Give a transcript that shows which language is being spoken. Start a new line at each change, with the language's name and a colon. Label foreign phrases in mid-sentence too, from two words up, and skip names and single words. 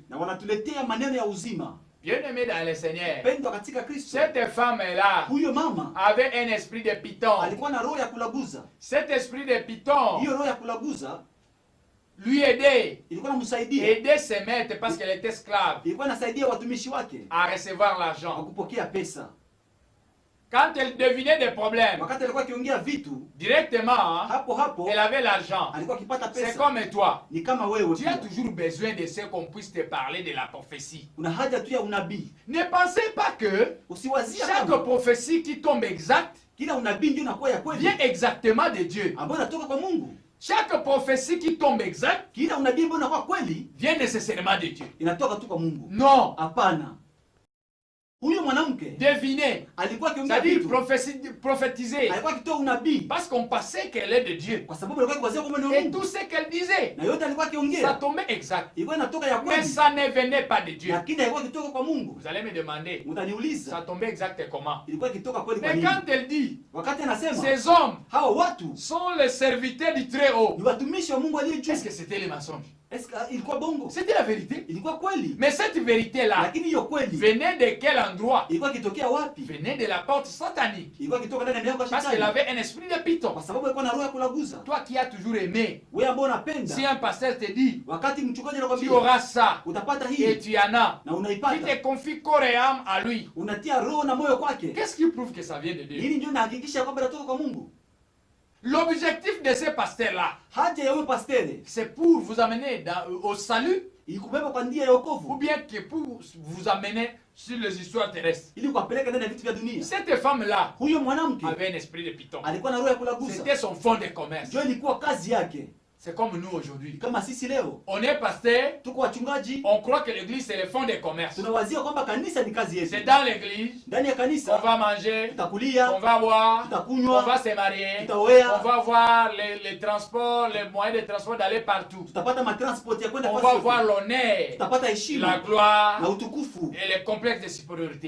Swahili: na wanatuletea maneno ya uzima.
French: Bien-aimés dans le Seigneur,
Swahili: Pendwa katika Kristo,
French: cette femme-là
Swahili: huyo mama
French: avait un esprit de python.
Swahili: alikuwa na roho ya kulaguza.
French: Cet esprit de python
Swahili: Hiyo roho ya kulaguza
French: lui aidait,
Swahili: ilikuwa inamsaidia,
French: aidait ses maîtres parce qu'elle était esclave
Swahili: ilikuwa inasaidia watumishi wake
French: à recevoir
Swahili: kwa
French: l'argent.
Swahili: kupokea pesa.
French: Quand elle devinait des problèmes,
Swahili: Wakati alikuwa akiongea vitu,
French: directement,
Swahili: hapo hapo
French: elle avait l'argent.
Swahili: alikuwa akipata
French: C'est
Swahili: pesa.
French: comme toi.
Swahili: Ni kama wewe
French: Tu as
Swahili: pia,
French: toujours besoin de ce qu'on puisse te parler de la prophétie.
Swahili: una haja tu ya unabii.
French: Ne pensez pas que
Swahili: Usiwazia
French: chaque
Swahili: kama
French: prophétie qui tombe exacte
Swahili: kila unabii ndio unakuwa ya kweli
French: vient exactement de Dieu.
Swahili: ambayo inatoka kwa Mungu.
French: Chaque prophétie qui tombe exacte
Swahili: Kila unabii ambao unakuwa kweli
French: vient nécessairement de Dieu.
Swahili: inatoka tu kwa Mungu.
French: Non.
Swahili: Hapana. Huyo mwanamke
French: Deviner,
Swahili: alikuwa akiongea
French: c'est-à-dire
Swahili: vitu,
French: prophétiser,
Swahili: alikuwa akitoa unabii
French: parce qu'on pensait qu'elle est de Dieu.
Swahili: kwa sababu alikuwa akiwazia kwamba ni
French: Et
Swahili: Mungu,
French: tout ce qu'elle disait,
Swahili: na yote alikuwa
French: ça
Swahili: akiongea
French: tombait exact.
Swahili: ilikuwa inatoka ya
French: Mais
Swahili: kweli,
French: ça ne venait pas de Dieu.
Swahili: lakini haikuwa ikitoka kwa Mungu.
French: Vous allez me demander, ça
Swahili: Mtaniuliza,
French: tombait exact comment?
Swahili: ilikuwa ikitoka kweli kwa
French: Mais
Swahili: nini?
French: quand elle dit,
Swahili: Wakati anasema
French: ces hommes
Swahili: hao watu
French: sont les serviteurs du Très-Haut,
Swahili: ni watumishi wa Mungu aliye juu,
French: est-ce que c'était les mensonges?
Swahili: Est-ce ilikuwa bongo?
French: C'était la vérité.
Swahili: Ilikuwa kweli.
French: Mais cette vérité-là
Swahili: Lakini hiyo kweli
French: venait de quel endroit?
Swahili: ilikuwa kitokea wapi?
French: Venait de la porte satanique.
Swahili: Ilikuwa kitoka ndani ya milango ya
French: Parce qu'elle
Swahili: shetani.
French: avait un esprit de python.
Swahili: Kwa sababu alikuwa na roho ya kulaguza.
French: Toi qui as toujours aimé,
Swahili: Wewe ambao unapenda,
French: si un pasteur te dit,
Swahili: wakati mchungaji
French: tu
Swahili: anakuambia
French: auras ça,
Swahili: utapata
French: et
Swahili: hii
French: tu en as,
Swahili: na
French: tu
Swahili: unaipata,
French: te confies corps et âme à lui.
Swahili: unatia roho na moyo kwake.
French: Qu'est-ce qui prouve que ça vient de Dieu?
Swahili: Hili ndio inahakikisha kwamba inatoka kwa Mungu.
French: L'objectif de ces pasteurs-là,
Swahili: Haja ya huyo pastere
French: c'est pour vous amener au salut,
Swahili: ilikubeba kwa njia ya
French: ou
Swahili: wokovu
French: bien que pour vous amener sur les histoires terrestres.
Swahili: ili kuwapeleka ndani ya vitu vya dunia.
French: Cette femme-là
Swahili: Huyo mwanamke
French: avait un esprit de python.
Swahili: alikuwa na roho ya kulaguza.
French: C'était son fond de commerce.
Swahili: Ndio ilikuwa kazi yake.
French: C'est comme nous aujourd'hui.
Swahili: Kama sisi leo
French: On est pasteur,
Swahili: tuko wachungaji,
French: on croit que l'église c'est le fond de commerce.
Swahili: tunawazia kwamba kanisa ni kazi
French: C'est
Swahili: yetu.
French: dans l'église
Swahili: Ndani ya
French: qu'on
Swahili: kanisa
French: va manger,
Swahili: tutakulia,
French: on va boire, on
Swahili: tutakunywa,
French: va se marier,
Swahili: tutaoea,
French: on va voir les transports, les moyens de transport d'aller partout.
Swahili: tutapata matransport ya kwenda
French: On
Swahili: fasi
French: va voir
Swahili: yote.
French: l'honneur,
Swahili: Tutapata
French: la
Swahili: heshima
French: gloire
Swahili: na utukufu
French: et les complexes de supériorité.